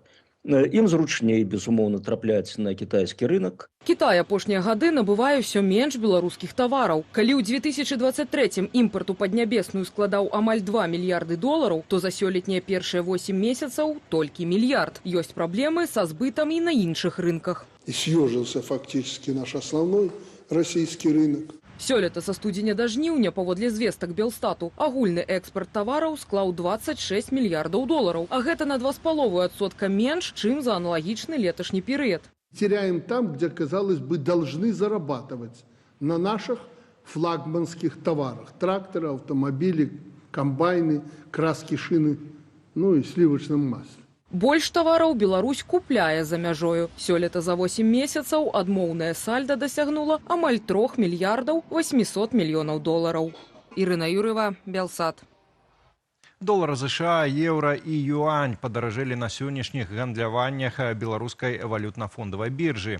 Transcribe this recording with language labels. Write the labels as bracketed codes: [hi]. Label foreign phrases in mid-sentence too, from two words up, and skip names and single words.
[be] Ім зручней, безумоўна, трапляць на кітайскі рынок. Кітай апошнія гады набывае ўсё менш беларускіх тавараў. Калі ў 2023-м імпарт у Паднябесную складаў амаль 2 мільярды долараў, то за сёлетнія першыя 8 месяцаў толькі мільярд. Ёсць праблемы са збытам і на іншых рынках. [ru] И съежился фактически наш основной российский рынок. [be] Сёлета са студзеня да жніўня, паводле звестак Белстату, агульны экспарт тавараў склаў 26 мільярдаў долараў, а гэта на 2,5% менш, чым за аналагічны леташні перыяд. [ru] Теряем там, где, казалось бы, должны зарабатывать на наших флагманских товарах. Тракторы, автомобили, комбайны, краски, шины, ну и сливочном масле. [be] Больш тавараў Беларусь купляе за мяжою. Сёлета за 8 месяцаў адмоўнае сальда дасягнула амаль 3 мільярдаў 800 мільёнаў долараў. Ірына Юрыва, Белсат. Долар США, еўра і юань падаражэлі на сённяшніх гандляваннях беларускай валютна-фондавай біржы.